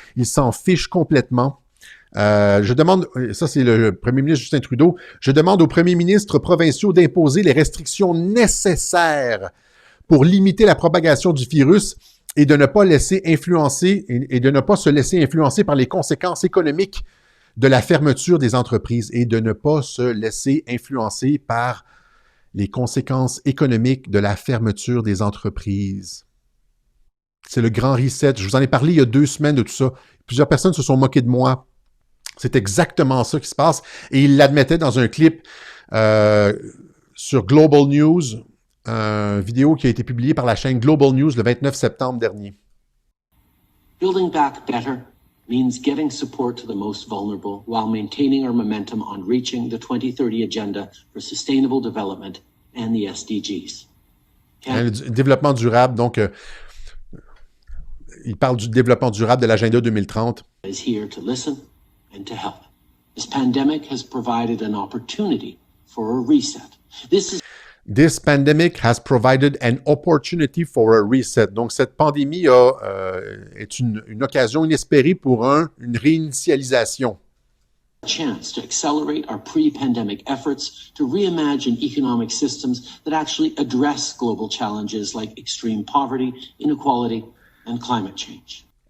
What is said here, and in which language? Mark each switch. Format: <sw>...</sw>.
<fr>Ils s'en fichent complètement. Je demande, ça c'est le premier ministre Justin Trudeau, je demande aux premiers ministres provinciaux d'imposer les restrictions nécessaires pour limiter la propagation du virus et de ne pas laisser influencer et de ne pas se laisser influencer par les conséquences économiques de la fermeture des entreprises et de ne pas se laisser influencer par les conséquences économiques de la fermeture des entreprises. C'est le grand reset. Je vous en ai parlé il y a 2 semaines de tout ça. Plusieurs personnes se sont moquées de moi. C'est exactement ça qui se passe. Et il l'admettait dans un clip sur Global News, une vidéo qui a été publiée par la chaîne Global News le 29 septembre dernier.</fr> <en>Building back better means getting support to the most vulnerable while maintaining our momentum on reaching the 2030 Agenda for Sustainable Development and the SDGs.</en> <fr>Le développement durable, donc, il parle du développement durable de l'Agenda 2030.</fr> <en>Is here to listen and to help. This pandemic has provided an opportunity for a reset. This pandemic has provided an opportunity for a reset.</en> <fr>Donc, cette pandémie est une occasion inespérée pour une réinitialisation.</fr> <en>A chance to accelerate our pre-pandemic efforts to reimagine economic systems that actually address global challenges like extreme poverty, inequality, and climate change.</en>